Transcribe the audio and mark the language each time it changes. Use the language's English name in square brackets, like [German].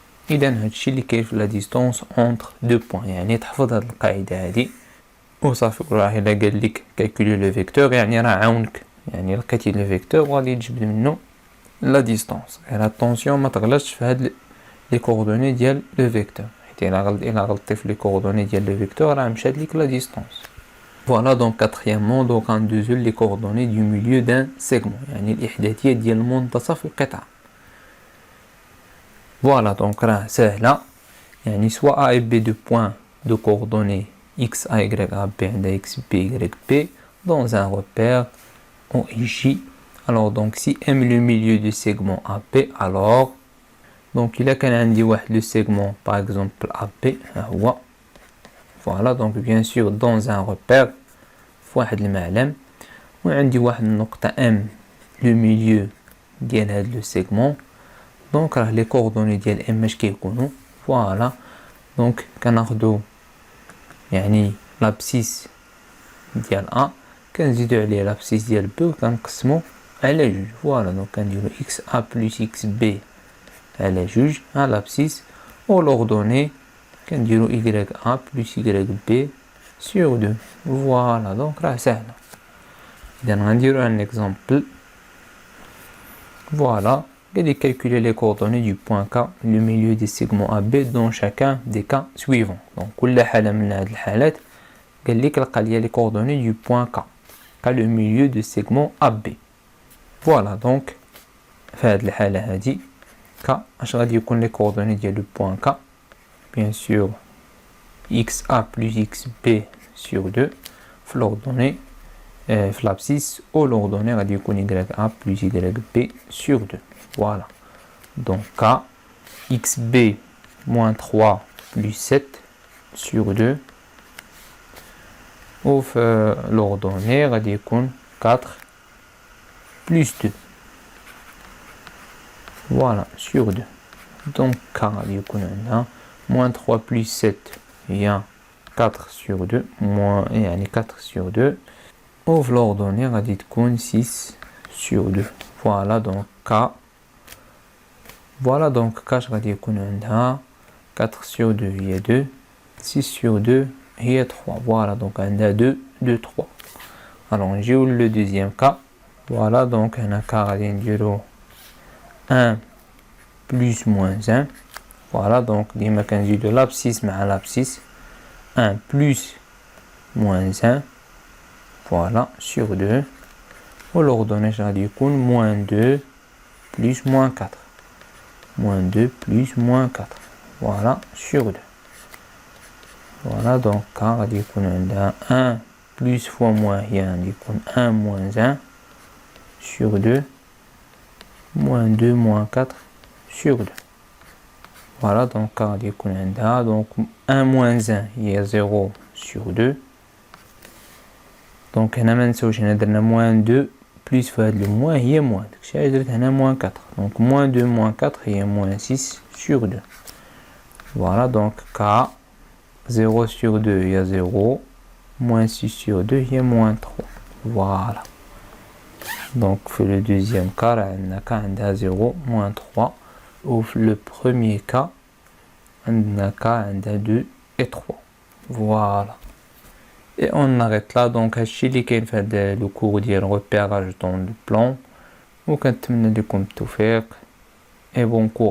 [Arabic] اذا هادشي اللي كاين في لا ديستونس اونتر دو بوين، يعني تحفظ هاد القاعده هادي وصافي. راه الا قال لك كالكولي لو فيكتور يعني راه عاونك، يعني لقيتي لو فيكتور وغادي تجبد منه لا ديستونس. غير اتونسيون ما تغلطش في هاد لي كوردوني ديال لو فيكتور، حيت الا غلطتي في لي كوردوني ديال لو فيكتور راه مشات ليك لا ديستونس. [French] Voilà, donc quatrièmement, donc on déduit les coordonnées du milieu d'un segment, [Arabic] يعني الإحداثية ديال منتصف القطعة. [French] Voilà, donc راه سهلة، يعني soit A et B de points de coordonnées x, a, y, a, b عندها x, b, y, b dans un repère OIJ. Alors donc si M le milieu du segment AB, alors donc il a qu'un عندي واحد le segment par exemple AB ها هو. Voilà, donc bien sûr dans un repère فواحد المعلم، وعندي واحد النقطة M le milieu ديال هاد لو سيغمون. [Arabic] دونك راه لي كوردوني ديال M اش كيكونوا. فوالا، دونك كناخدو يعني لابسيس ديال A كنزيدو عليه لابسيس ديال B وكنقسمو على جوج. فوالا، دونك كنديرو XA plus XB على جوج ها لابسيس، و لوردوني كنديرو YA plus YB sur 2. Voilà, donc راه سهلة. إذا غنديرو un exemple. [French] Voilà, قال لك calculer les coordonnées du point K, le milieu des segments AB dans chacun des cas suivants. Donc كل حالة من هاد الحالات قال لك لقى لي les coordonnées du point K, K le milieu du segment AB. [Arabic] Voilà, donc في هاد الحالة هادي K اش غادي يكون les coordonnées ديال le point K. [French] Bien sûr XA plus XB sur 2 في l'ordonnée في l'abscisse ou l'ordonnée غادي يكون YA plus YB sur 2. Voilà, donc K XB moins 3 plus 7 sur 2 ou l'ordonnée غادي يكون 4 plus 2. Voilà, sur 2. Donc K غادي يكون عندنا moins 3 plus 7 هي 4 sur 2 moins يعني 4 sur 2 ou l'ordonnée غادي تكون 6 sur 2. Voilà, donc K. [Arabic] Voilà, donc K غادي يكون عندها 4 sur 2 هي 2 6 sur 2 هي 3. [French] Voilà, donc عندها 2 2 3. Alors نجيو le deuxième cas. Voilà, donc هنا K غادي نديرو 1 plus moins 1. Voilà, donc ديما كنزيدو l'abscisse مع l'abscisse 1 plus moins 1. Voilà, sur 2. Ou l'ordonnée غادي يكون moins 2 plus moins 4. Moins 2 plus moins 4. Voilà, sur 2. Voilà, donc K غادي يكون عندها 1 plus fois moins هي غادي يكون 1 moins 1 sur 2 moins 2 moins 4 sur 2. Voilà, donc K غادي يكون عندها donc 1 moins 1 هي 0 sur 2. [Arabic] دونك هنا ما نساوش هنا درنا موان 2 بليس في هاد لو موان هي موان، داكشي علاش درت هنا موان 4. دونك موان 2 موان 4 هي موان 6 sur 2. [French] Voilà, donc K 0 sur 2 هي 0 moins 6 sur 2 هي moins 3. Voilà, donc في le deuxième cas راه عندنا K عندها 0 moins 3 و في le premier cas عندنا K عندها 2 et 3. Voilà, Et on arrête là. [Arabic] Donc هادشي اللي كاين في هذا لو كور ديال [French] repérage dans le plan. [Arabic] وكنتمنى لكم التوفيق [French] et bon courage.